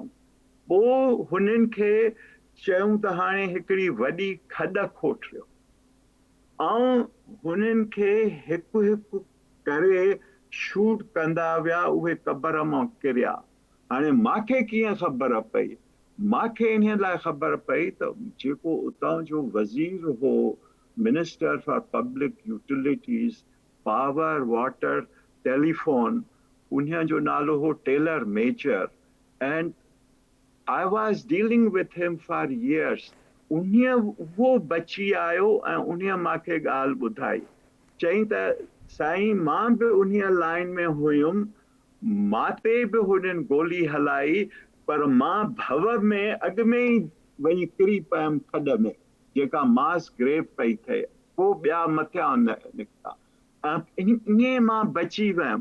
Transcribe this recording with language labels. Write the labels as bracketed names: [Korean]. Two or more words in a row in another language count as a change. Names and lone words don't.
[Sindhi] पोइ हुननि खे चयूं त हाणे हिकिड़ी वॾी खॾ खोटियो ऐं हुननि खे हिकु हिकु करे शूट कंदा विया, उहे क़बर मां किरिया। हाणे मूंखे कीअं ख़बर पई, मूंखे इन लाइ ख़बर पई त जेको उतां जो वज़ीर हो, [English] Minister for Public Utilities, [Sindhi] पावर, वाटर, टेलीफोन, उन्हीअ जो नालो हो टेलर मेजर, [English] एंड I was dealing with him for years. [Sindhi] वो बची आयो ऐं उन्हीअ मूंखे ॻाल्हि ॿुधाई, चई त साईं मां बि उन्हीअ लाइन में हुयुमि, माते बि हुननि गोली हलाई, पर मां भव में अॻु में ई वञी किरी पियमि खॾ में, जेका मास ग्रेव पई थिए, पोइ ॿिया मथियां निकिता ऐं ईअं मां बची वियमि।